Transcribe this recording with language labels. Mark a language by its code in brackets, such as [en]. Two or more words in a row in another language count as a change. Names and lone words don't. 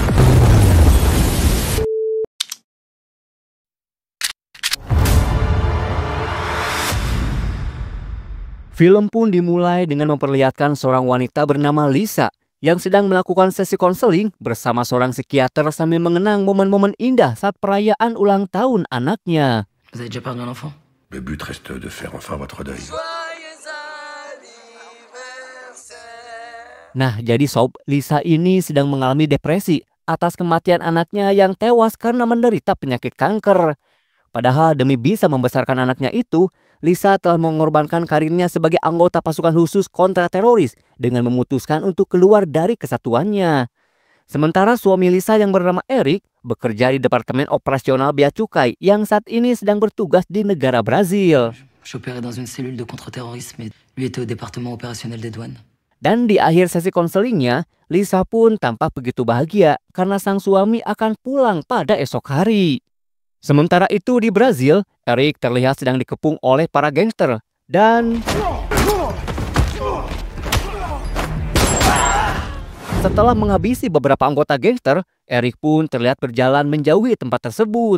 [id] Film pun dimulai dengan memperlihatkan seorang wanita bernama Lisa yang sedang melakukan sesi konseling bersama seorang psikiater sambil mengenang momen-momen indah saat perayaan ulang tahun anaknya. [fr] Vous avez déjà perdu un enfant? Le but reste de faire enfin votre deuil. [id] Nah, jadi sob, Lisa ini sedang mengalami depresi atas kematian anaknya yang tewas karena menderita penyakit kanker. Padahal demi bisa membesarkan anaknya itu, Lisa telah mengorbankan karirnya sebagai anggota pasukan khusus kontra teroris dengan memutuskan untuk keluar dari kesatuannya. Sementara suami Lisa yang bernama Eric bekerja di Departemen Operasional Bea Cukai yang saat ini sedang bertugas di negara Brazil. [fr] J'opérais dans une cellule de contre-terrorisme et lui était au département opérationnel des douanes. [id] Dan di akhir sesi konselingnya, Lisa pun tampak begitu bahagia karena sang suami akan pulang pada esok hari. Sementara itu di Brazil, Eric terlihat sedang dikepung oleh para gangster dan setelah menghabisi beberapa anggota gangster, Eric pun terlihat berjalan menjauhi tempat tersebut.